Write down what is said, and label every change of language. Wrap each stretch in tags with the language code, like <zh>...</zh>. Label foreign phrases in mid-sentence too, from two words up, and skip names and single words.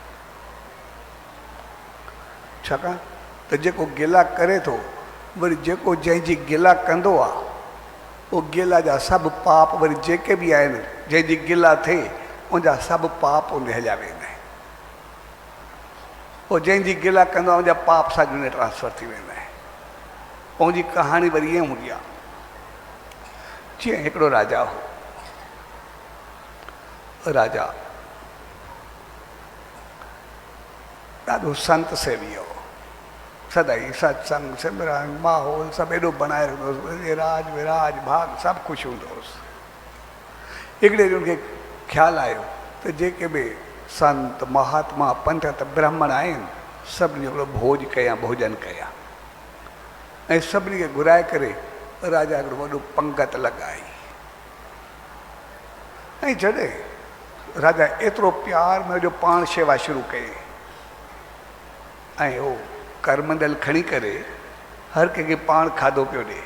<sd>छाकाणि त जेको गिला करे थो, वरी जेको जंहिंजी गिला कंदो आहे, उहो गिला जा सभु पाप वरी जेके बि आहिनि, जंहिंजी गिला थिए उनजा सभु पाप उन हलिया वेंदा आहिनि। पोइ जंहिंजी गिला कंदो आहे उनजा पाप साॻियो में ट्रांसफर थी वेंदा आहिनि। पंहिंजी कहाणी वरी ईअं हूंदी आहे। जीअं हिकिड़ो राजा हो, राजा ॾाढो संत सेवी हो, सदाई सत्संग सिमरन माहौल सभु एॾो बनाए रखंदो हुउसि, राज विराज भाग सभु ख़ुशि हूंदो हुउसि। हिकिड़े ॾींहुं उनखे ख़्यालु आयो त जेके बि संत महात्मा पंडित ब्राह्मण आहिनि, सभिनी हिकिड़ो भोज कयां, भोजन कयां। ऐं सभिनी खे घुराए करे राजा हिकिड़ो वॾो पंगत लॻाई। ऐं जॾहिं राजा एतिरो प्यार में जो पाण शेवा शुरू कई, ऐं उहो करमंडल खणी करे हर कंहिंखे पाण खाधो पियो ॾे।</sd>